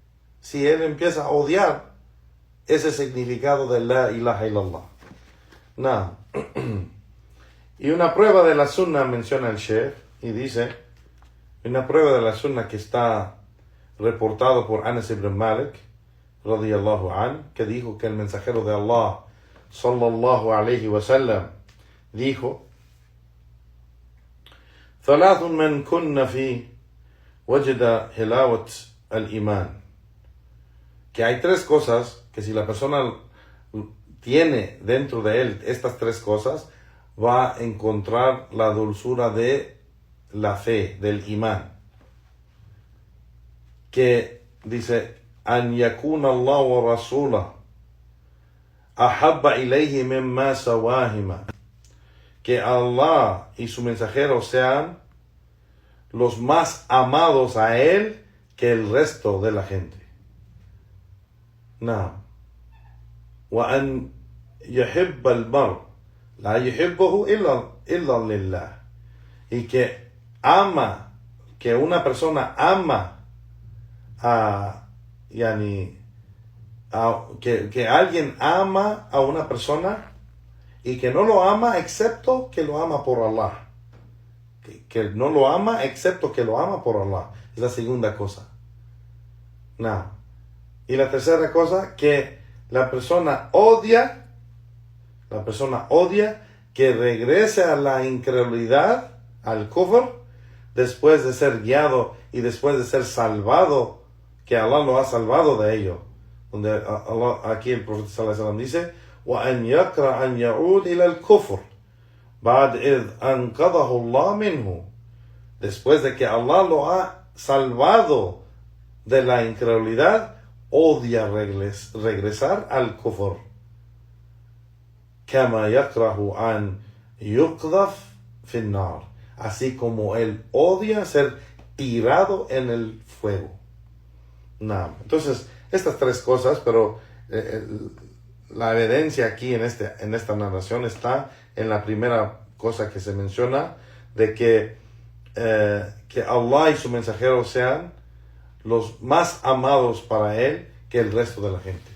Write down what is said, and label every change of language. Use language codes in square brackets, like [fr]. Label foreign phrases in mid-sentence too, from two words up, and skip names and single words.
[es] Si él empieza a odiar ese significado de [ar] لا إله إلا الله. [es] Nah. Y una prueba de la sunna menciona el Sheikh y dice, una prueba de la sunna que está reportado por Anas ibn Malik [ar] رضي الله عن, [es] que dijo que el mensajero de Allah [ar] صلى الله عليه وسلم [es] dijo: [ar] ثلاث من كن فيه وجد حلاوة الإيمان. [es] Que hay tres cosas que si la persona tiene dentro de él estas tres cosas, va a encontrar la dulzura de la fe, del imán. Que dice: [ar] أن يكون الله ورسوله أحب إليه مما سواهما. [es] Que Allah y su mensajero sean los más amados a él que el resto de la gente. [ar] نعم. وأن يحب المرء لا يحبه إلا لله. [es] Y que una persona ama que alguien ama a una persona y que no lo ama excepto que lo ama por Allah. Que no lo ama excepto que lo ama por Allah. Es la segunda cosa. No. Y la tercera cosa, que la persona odia que regrese a la incredulidad, al kufr, después de ser guiado y después de ser salvado, que Allah lo ha salvado de ello. Donde Allah, aquí el profeta [ar] صلى الله عليه وسلم [es] dice: [ar] وَأَنْ يَكْرَ أَنْ يَعُودِ إِلَى الْكُفْرِ بَعْدْ إِذْ أَنْقَذَهُ اللَّهُ مِنْهُ. [es] Después de que Allah lo ha salvado de la incredulidad, odia regresar al kufr. [ar] كَمَا يَكْرَهُ أَنْ يُقْذَفْ فِي النَّارِ. [es] Así como él odia ser tirado en el fuego. No. Entonces, estas tres cosas, pero la evidencia aquí en esta narración está en la primera cosa que se menciona, de que Allah y su mensajero sean los más amados para él que el resto de la gente.